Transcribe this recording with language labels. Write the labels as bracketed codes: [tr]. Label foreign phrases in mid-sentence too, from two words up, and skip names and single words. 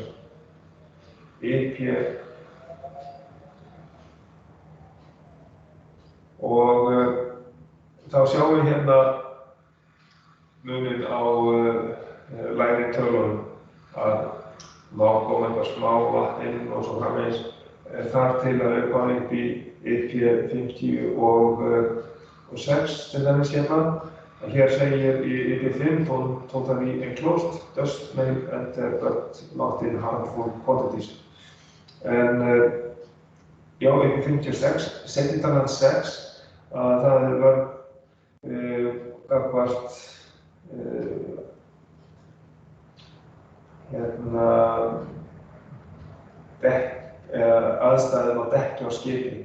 [is] IP og þá sjáum við hérna muninn á lægri tölunum að má koma eitthvað smá vatn inn og svo framvegis þar til að við komum upp í IP50 og 6 til dæmis hérna. En hér segir í IP5 [en] totally enclosed, dust may enter but not in harmful quantities. [is] En já, IP56, setningarnar 6, að það var gagnvart aðstæðum á dekki á skipi.